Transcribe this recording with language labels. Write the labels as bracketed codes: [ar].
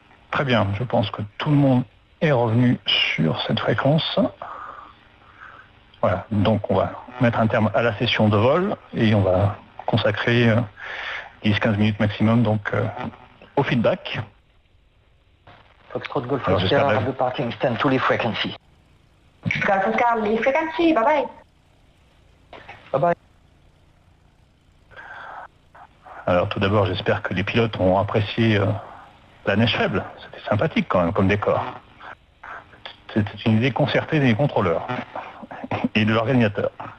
[fr] Très bien, je pense que tout le monde est revenu sur cette fréquence. Voilà, donc on va mettre un terme à la session de vol et on va consacrer 10-15 minutes maximum donc au feedback. [en] Foxtrot Golf Oscar, departing stand to leave frequency. Golf Oscar, leave frequency, bye bye. Bye bye. [fr] Alors tout d'abord, j'espère que les pilotes ont apprécié la neige faible. C'était sympathique quand même comme décor. C'était une idée concertée des contrôleurs et de l'organisateur.